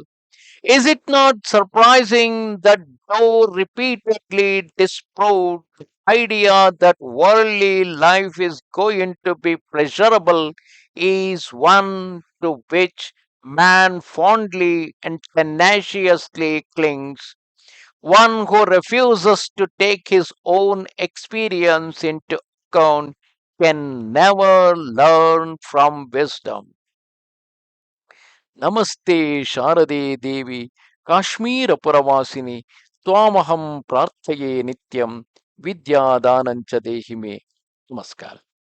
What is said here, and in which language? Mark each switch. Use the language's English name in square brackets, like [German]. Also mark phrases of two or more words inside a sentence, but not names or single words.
[English] Is it not surprising that though repeatedly disproved, the idea that worldly life is going to be pleasurable is one to which man fondly and tenaciously clings? One who refuses to take his own experience into account can never learn from wisdom. [Sanskrit] ನಮಸ್ತೆ ಶಾರದೆ ದೇವಿ ಕಾಶ್ಮೀರ ಪುರವಾಸಿನಿ ತ್ವಾಮಹಂ ಪ್ರಾರ್ಥಯೇ ನಿತ್ಯಂ ವಿದ್ಯಾದಾನಂಚ ದೇಹಿ ಮೇ. [Kannada] ನಮಸ್ಕಾರ.